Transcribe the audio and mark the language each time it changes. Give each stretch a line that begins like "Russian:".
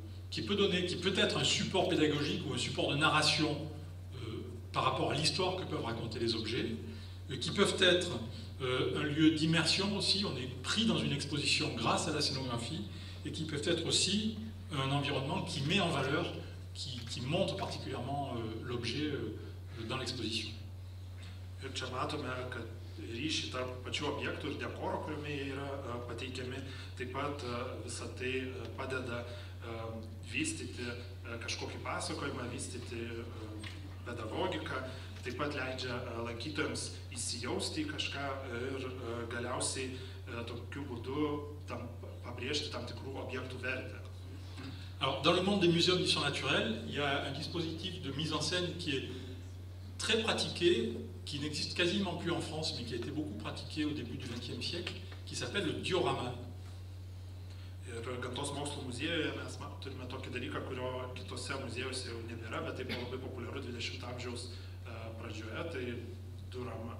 French: qui peut être un support pédagogique ou un support de narration par rapport à l'histoire que peuvent raconter les objets, qui peuvent être un lieu d'immersion aussi, on est pris dans une exposition grâce à la scénographie, et qui peuvent être aussi un environnement qui met en valeur, qui montre particulièrement l'objet dans l'exposition.
Lithuanian: Ir čia matome, kad ryšį tarp pačių objektų ir dekoro, kuriame jie yra pateikiami, taip pat visą tai padeda vystyti kažkokį pasakojimą, vystyti pedagogiką, taip pat leidžia lankytojams įsijausti į kažką ir galiausiai tokiu būdu pabrėžti tam tikrų objektų vertę.
French: Alors, dans le monde des muséums d'histoire naturelle, il y a un dispositif de mise en scène qui est très pratiqué, qui n'existe quasiment plus en France, mais qui a été beaucoup pratiqué au début du XXe siècle, qui s'appelle le diorama.
Lithuanian: Ir gamtos mokslo muziejuje mes turime tokį dalyką, kurio kitose muziejuose jau nebėra, bet tai buvo labai populiaru 20 amžiaus pradžioje, tai diorama.